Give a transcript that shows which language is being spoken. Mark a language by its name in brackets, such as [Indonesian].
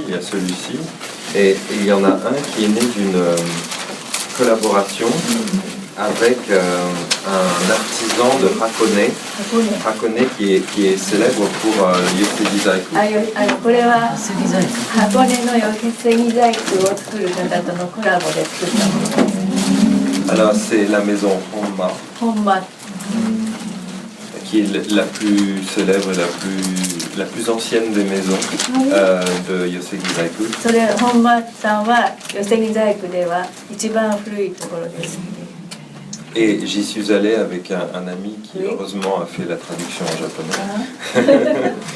[French] Il y a celui-ci, et il y en a un qui est né d'une collaboration avec un artisan de Hakone qui est célèbre pour Yosegi Zaiku. [Japanese] これは箱根のYosegi Zaikuを作る方とのコラボで作ったものです。 [French] Alors c'est la maison Honma, qui est la plus célèbre, la plus ancienne des maisons de Yosegi Zaiku. [Japanese] それHonmaさんはYosegi Zaikuでは一番古いところです。 [French] Et j'y suis allé avec un ami qui heureusement a fait la traduction en japonais.